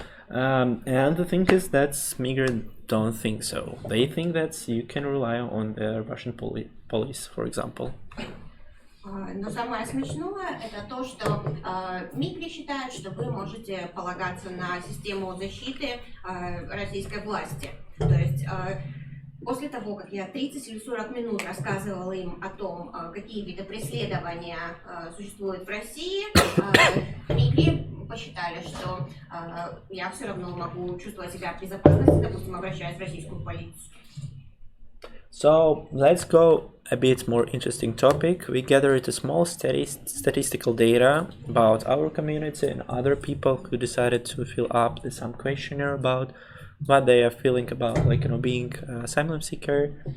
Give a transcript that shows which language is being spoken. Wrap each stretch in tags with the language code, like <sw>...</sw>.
<en>And the thing is that Migri don't think so. They think that you can rely on the Russian police, for example.</en> <ru>Но самое смешное это то, что Мигри считает, что вы можете полагаться на систему защиты российской власти. То есть после того, как я 30 или 40 минут рассказывала им о том, какие виды преследования существуют в России, Мигри посчитали, что я все равно могу чувствовать себя в безопасности, допустим, обращаясь в российскую полицию.</ru> <en>So let's go a bit more interesting topic. We gathered a small statistical data about our community and other people who decided to fill up some questionnaire about what they are feeling about being an asylum seeker.</en>